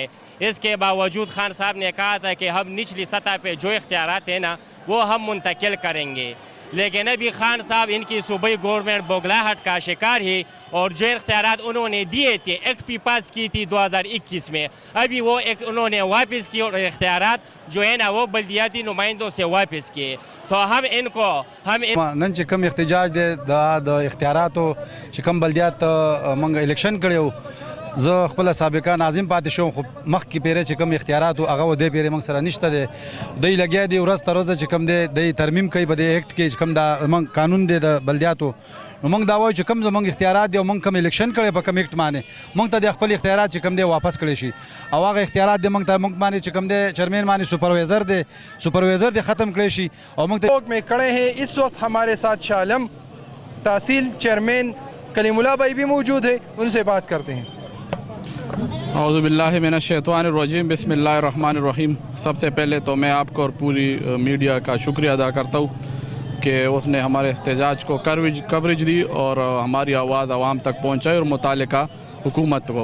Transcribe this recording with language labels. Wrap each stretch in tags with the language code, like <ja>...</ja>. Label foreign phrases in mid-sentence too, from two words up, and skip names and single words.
<ur>اس کے باوجود خان صاحب نے کہا تھا کہ ہم نچلی سطح پہ جو اختیارات ہیں نا وہ ہم منتقل کریں گے، لیکن ابھی خان صاحب ان کی صوبائی گورنمنٹ بوگلاہٹ کا شکار ہے اور جو اختیارات انہوں نے دیے تھے ایکٹ بھی پاس کی تھی 2021 میں، ابھی وہ ایکٹ انہوں نے واپس کی اور اختیارات جو ہے نا وہ بلدیاتی نمائندوں سے واپس کیے. تو ہم</ur> <ps>نن چې کوم احتجاج دی د اختیاراتو چې کوم بلدیات موږ الیکشن کړی زه خپل سابقه ناظم پاتې شوم، خو مخکې پیره چې کوم اختیارات هغه دې پیره موږ سره نشته دی. دوی لګیا دي ورځ تر ورځه چې کوم دی د ترمیم کوي په دې ایکټ کې چې کوم دا موږ قانون دی د بلدیاتو، نو موږ دا وایو چې کوم زموږ اختیارات دي او موږ کوم الیکشن کړی په کوم ایکټ باندې موږ ته د خپل اختیارات چې کوم دی واپس کړی شي او هغه اختیارات دی موږ ته موږ باندې چې کوم دی چیئرمین باندې سپروائزر دی ختم کړی شي او موږ ته</ps> <ur>میں کھڑے ہیں. اس وقت ہمارے ساتھ شاہ عالم تحصیل چیئرمین کلیم اللہ بھائی بھی موجود ہے، ان سے بات کرتے ہیں.</ur> <ar>اعوذ باللہ من الشیطان الرجیم، بسم اللہ الرحمن الرحیم.</ar> <ur>سب سے پہلے تو میں آپ کو اور پوری میڈیا کا شکریہ ادا کرتا ہوں کہ اس نے ہمارے احتجاج کو کوریج دی اور ہماری آواز عوام تک پہنچائی اور متعلقہ حکومت کو.</ur>